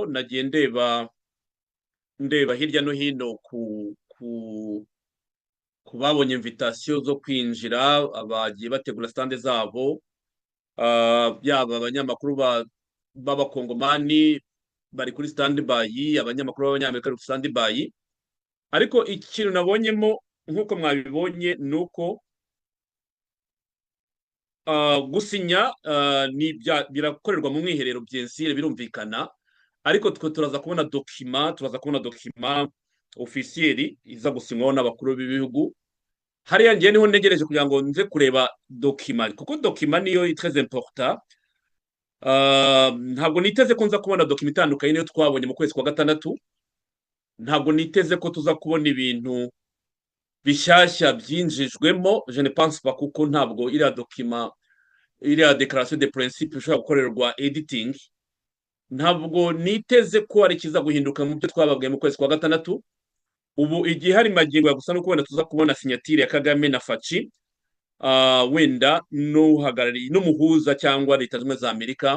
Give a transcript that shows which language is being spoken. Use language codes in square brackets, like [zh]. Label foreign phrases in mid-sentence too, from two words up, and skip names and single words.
[rw] Nagiye ndeba hirya no hino ku babonye invitation zo kwinjira, abagiye bategura stand zabo. Yaba abanyamakuru b'abakongomani bari kuri [en] stand by, [rw] abanyamakuru b'abanyamerika bari kuri [en] stand by. [rw] Ariko ikintu nabonyemo nk'uko mwabibonye nuko gusinya birakorerwa mu mwiherero byensire, birumvikana. Ariko twe turaza kubona [fr] document officiel [rw] iza gusinywaho n'abakuru b'ibihugu. Hariya ngiye niho ntegereje kugira ngo nze kureba document, kuko document niyo [fr] très important. [rw] Ntabwo niteze ko nza kubona document itandukanye niyo twabonye mu kwezi kwa gatandatu. Ntabwo niteze ko tuza kubona ibintu bishyashya byinjijwemo. [fr] Je ne pense pas, [rw] kuko ntabwo iriya document, iriya [fr] declaration de principe [rw] ishobora gukorerwa editing. Ntabwo niteze ko ari kiza guhinduka mu byo twababwiye mu kwezi kwa gatandatu. Ubu igihe hari magingo gusa no kubona tuza kubona signature ya Kagame na Fatshi, wenda n'uhagarariye n'umuhuza cyangwa Leta Zunze za Amerika.